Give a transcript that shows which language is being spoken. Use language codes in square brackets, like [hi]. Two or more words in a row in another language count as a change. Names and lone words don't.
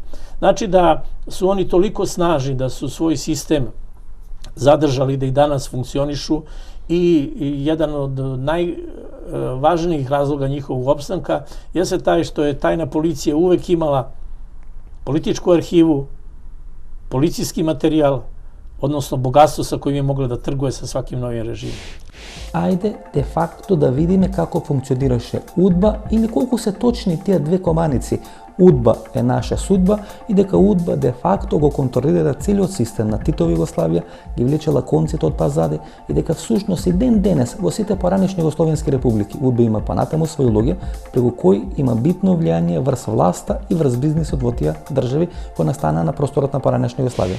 [sr] Znači da su oni toliko snažni da su svoj sistem zadržali, da i danas funkcionišu, i jedan od najvažnijih razloga njihovog opstanka jeste taj što je tajna policija uvek imala političku arhivu, policijski materijal, odnosno bogatstvo sa kojim je mogla da trguje sa svakim novim režimom. [mk] Ајде, де факто да видиме како функционираше Удба или колку се точни тие две команици. Удба е наша судба и дека Удба де факто го контролира целиот систем на Титова Југославија, ги влечела конците од пазади и дека всушност и ден денес во сите поранешни југословенски републики Удба има понатаму свој луѓе преку кој има битно влијание врз власта и врз бизнисот во тие држави кои настана на просторот на поранешна Југославија.